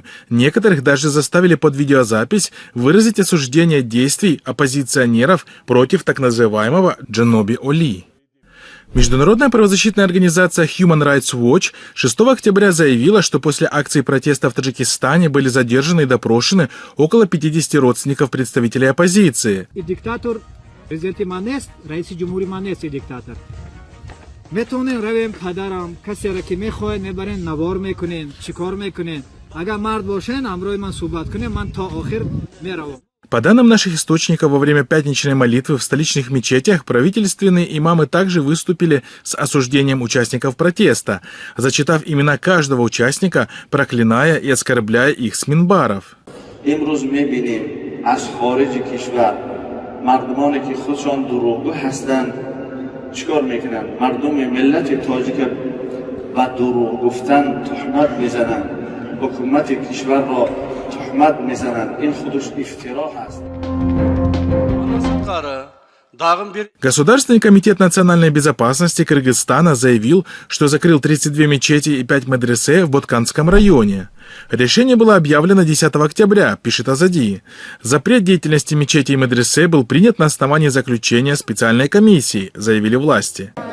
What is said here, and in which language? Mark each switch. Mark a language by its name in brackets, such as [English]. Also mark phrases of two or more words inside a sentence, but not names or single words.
[Russian] Некоторых даже заставили под видеозапись выразить осуждение действий оппозиционеров против так называемого Джаноби Оли. Международная правозащитная организация Human Rights Watch 6 октября заявила, что после акции протеста в Таджикистане были задержаны и допрошены около 50 родственников представителей оппозиции. [Tajik] Президенти манест, раиси ҷумҳури манест диктатор. Метонем равем падарам, касеро ки мехоҳед мебарен, навор мекунен, чикор мекунен. Агар мард бошен, амрои ман суҳбат кунем, ман то охир меравам. [Russian] По данным наших источников, во время пятничной молитвы в столичных мечетях правительственные имамы также выступили с осуждением участников протеста, зачитав имена каждого участника, проклиная и оскорбляя их с минбаров. [Persian] مردمانی که خودشان دروغگو هستند چیکار میکنن؟ مردم ملت تاجیک و دروغ گفتن تهمت میزنن، حکومت کشور را تهمت میزنند. این خودش افترا هست. [Russian] Государственный комитет национальной безопасности Кыргызстана заявил, что закрыл 32 мечети и 5 медресе в Ботканском районе. Решение было объявлено 10 октября, пишет Азади. Запрет деятельности мечети и медресе был принят на основании заключения специальной комиссии, заявили власти.